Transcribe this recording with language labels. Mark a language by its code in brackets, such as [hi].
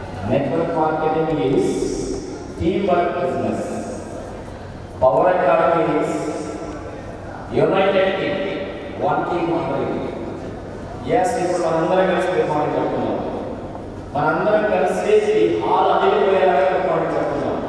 [en] Network marketing is teamwork business. Power Academy is united team, one team only. [te] Yes, ఇప్పుడు మనందరం కలిసి recording చేస్తున్నాం. మనందరం కలిసి ఈ హాల్ అదిరిపోయేలాగా రికార్డింగ్ చేస్తున్నాం.